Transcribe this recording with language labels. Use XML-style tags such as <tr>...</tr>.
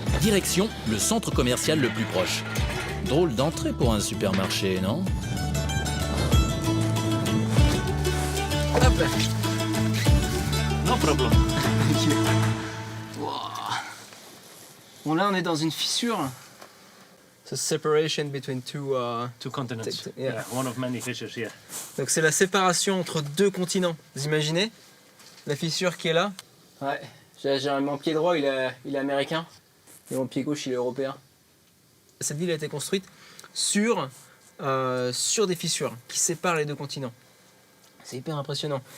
<fr>Direction le centre commercial le plus proche. Drôle d'entrée pour un supermarché, non? Hop là.</fr> <en>No problem.</en> <fr>Bon là on est dans une fissure. C'est</fr> <en>separation between two continents. Yeah. One of many fissures here.</en> <fr>Donc c'est la séparation entre deux continents. Vous imaginez la fissure qui est là? Ouais. J'ai mon pied droit, il est américain. Et mon pied gauche, il est européen. Cette ville a été construite sur des fissures qui séparent les deux continents. C'est hyper impressionnant.</fr>